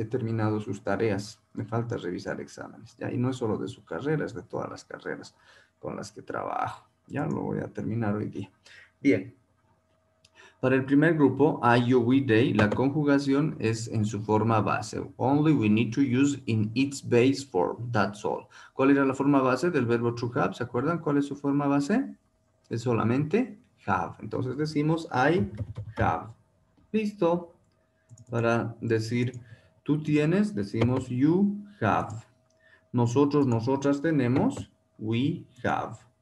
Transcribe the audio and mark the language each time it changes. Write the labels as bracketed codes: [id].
[es] He terminado sus tareas. Me falta revisar exámenes. Ya, y no es solo de su carrera, es de todas las carreras con las que trabajo. Ya lo voy a terminar hoy día. Bien. Para el primer grupo, [en] I, you, we, they, [es] la conjugación es en su forma base. [en] Only we need to use in its base form. That's all. [es] ¿Cuál era la forma base del verbo to have? ¿Se acuerdan cuál es su forma base? Es solamente have. Entonces decimos [en] I have. [es] Listo. Para decir tú tienes, decimos [en] you have. [es] Nosotros, nosotras tenemos, [en] we have.